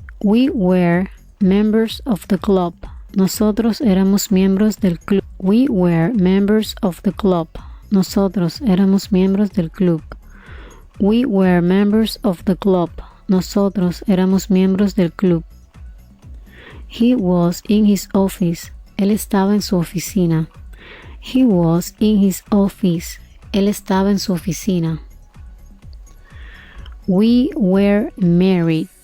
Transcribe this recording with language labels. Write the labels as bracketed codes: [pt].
[en] We were members of the club. [es] Nosotros éramos miembros del club. [en] We were members of the club. [es] Nosotros éramos miembros del club. [en] We were members of the club. [es] Nosotros éramos miembros del club. [en] He was in his office. Él estaba en su oficina. He was in his office. Él estaba en su oficina. We were married.